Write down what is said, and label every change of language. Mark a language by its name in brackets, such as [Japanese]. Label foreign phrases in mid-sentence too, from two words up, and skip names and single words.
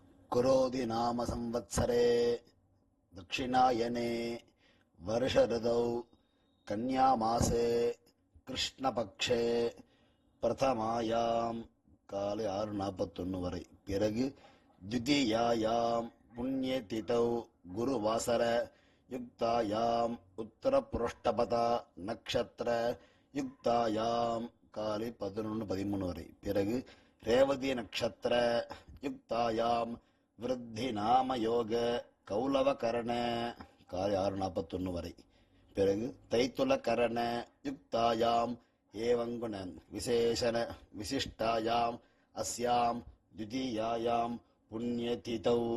[Sanskrit] குரோதி நாம சம்வத்சரே தட்சிணாயனே வருஷ ரிதௌ கன்யா மாசே கிருஷ்ணபக்ஷே பிரதமாயாம் [Tamil] காலை 6:41 வரை. [Sanskrit] பிறகு द्वितीयायां पुण्यतिथौ गुरुवासर युक्तायां उत्तरपुरुष्टपदा नक्षत्र युक्तायां [Tamil] காலை 11:13 வரை. [Sanskrit] பிறகு ரேவதி நட்சத்திர யுக்தாயாம் விருத்தி நாம யோக கௌலவ கரண [Tamil] காலை 6:41 வரை. [Sanskrit] பிறகு தைத்துல கரண யுக்தாயாம் ஏவங்குண விசேஷண விசிஷ்டாயாம் அஸ்யாம் द्वितीयायां புண்ணியதிதௌ.